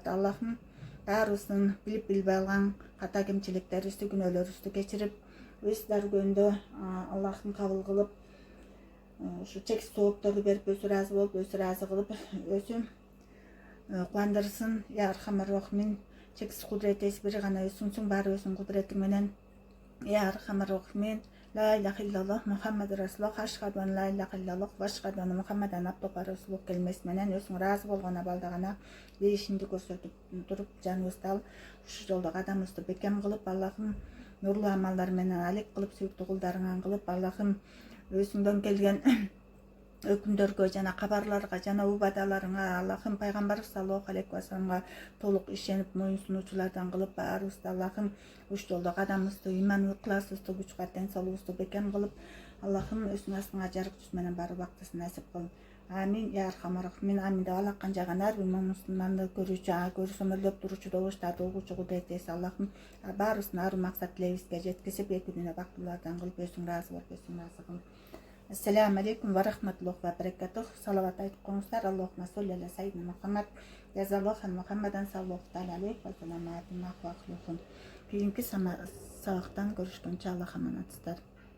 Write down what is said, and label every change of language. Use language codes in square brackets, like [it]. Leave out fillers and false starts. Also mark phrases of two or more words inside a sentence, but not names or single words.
[ky] Аллахым баарыбыздын билип билбей алган ката кемчиликтерибизди, күнөөлөрүбүздү кечирип, өз даргөндө Аллахым кабыл кылып, ушу чексиз соопторду берип, өзү ыраазы болуп, өзү ыраазы кылып, өзү кубандырсын. [ar] يا أرحم الراحمين, [ky] чексиз кудурет эси бири гана өзүңсүң, баары өзүңүн кудурети менен. [ar] يا أرحم الراحمين، لا إله إلا الله محمد رسول الله، أشهد أن لا إله إلا الله وأشهد أن محمدا عبده ورسوله [ky] келмеси менен өзүң ыраазы болгон абалда гана беришимди көрсөтүп туруп, жаныбызды ал ушу жолдо кадамыбызды бекем кылып, Аллахым нурлуу амалдар менен алек кылып, сүйүктүү кулдарыңан кылып, Аллахым өзүңдөн келген өкүмдөргө жана кабарларга жана убадаларыңа Аллахым пайгамбар [ar] صلى الله عليه وسلم [ky] толук ишенип моюн сунуучулардан кылып баарыбызды Аллахым уш жолдо кадамыбызды ыйман ыкласыбызды күч кубат ден соолугубузду бекем кылып Аллахым өзүнүн астыңа жарык жүз менен барып бактысын насип кыл. [ar] آمين يا أرحم الراحمين. [ky] Амин деп алаккан жаган ар бир мусулманды көрүүчү, көрсөмөрлөп туручу добуштарды угуучу кудретес Аллахым баарыбыздын ару максат тилегибизге жеткизип эки дүнү бактылуулардан кылып өзүң ыраазы болуп өзүң ыраазы кыл. [ar] السلام عليكم ورحمة الله وبركاته. [ky] Салават айтып коюңуздар. [ar] اللهم صل على سيدنا محمد. جزى الله محمدا صلى الله عليه وسلم. [ky] Кийинки сабактан көрүшкөнчө Аллах аманатсыздар.